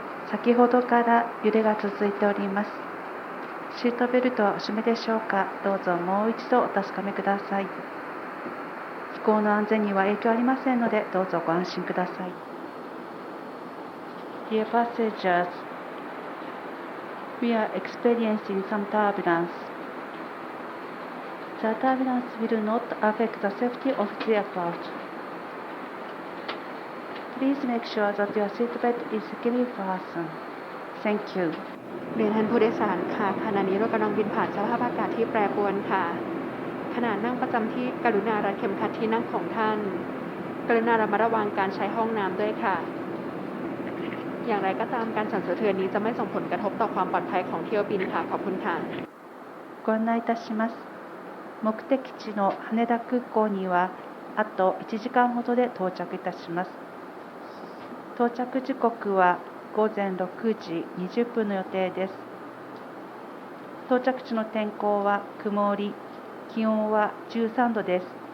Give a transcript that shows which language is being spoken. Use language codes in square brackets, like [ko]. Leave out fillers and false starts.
[ja] 先ほどから揺れが続いております。シートベルトはお締めでしょうか。どうぞもう一度お確かめください。飛行の安全には影響ありませんので、どうぞご安心ください。 [en] Dear passengers, we are experiencing some turbulence. The turbulence will not affect the safety of the aircraft. Please make sure that your seatbelt is securely fastened. Thank you. [th] เรียนท่านผู้โดยสารค่ะขณะนี้เรากำลังบินผ่านสภาพอากาศที่แปรปรวนค่ะขณะนั่งประจำที่กรุณารัดเข็มขัดที่นั่งของท่านกรุณาระมัดระวังการใช้ห้องน้ำด้วยค่ะอย่างไรก็ตามการสั่นสะเทือนนี้จะไม่ส่งผลกระทบต่อความปลอดภัยของเที่ยวบินค่ะขอบคุณค่ะ [ja] ご案内いたします。目的地の羽田空港にはあと1時間ほどで到着いたします。到着時刻は午前6時20分の予定です。到着地の天候は曇り、気温は13度です。